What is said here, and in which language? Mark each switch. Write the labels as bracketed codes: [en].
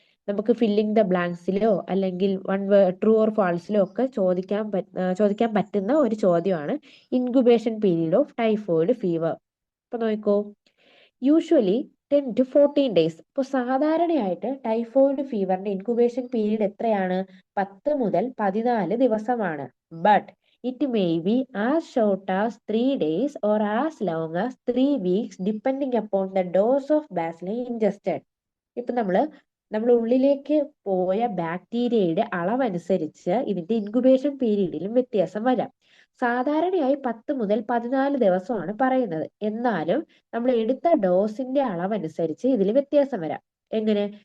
[ml] നമുക്ക് filling the ബ്ലാങ്ക്സിലോ അല്ലെങ്കിൽ true or ഫാൾസിലോ ഒക്കെ ചോദിക്കാൻ പറ്റുന്ന ഒരു ചോദ്യമാണ് incubation period of typhoid fever. അപ്പൊ നോക്കൂ, [en] Usually 10 to 14 days. [ml] ഇപ്പോൾ സാധാരണയായിട്ട് ടൈഫോയിഡ് ഫീവറിന്റെ ഇൻക്യുബേഷൻ പീരീഡ് എത്രയാണ്? 10 മുതൽ 14 ദിവസമാണ്. [en] But it may be as short as 3 days or as long as 3 weeks depending upon the dose of bacilli ingested. [ml] ഇപ്പൊ നമ്മൾ ഉള്ളിലേക്ക് പോയ ബാക്ടീരിയയുടെ അളവനുസരിച്ച് ഇതിന്റെ ഇൻക്യുബേഷൻ പീരീഡിലും വ്യത്യാസം വരാം. സാധാരണയായി 10 മുതൽ 14 ദിവസമാണ് പറയുന്നത്. എന്നാലും നമ്മൾ എടുത്ത ഡോസിന്റെ അളവനുസരിച്ച് ഇതിൽ വ്യത്യാസം വരാം. എങ്ങനെ?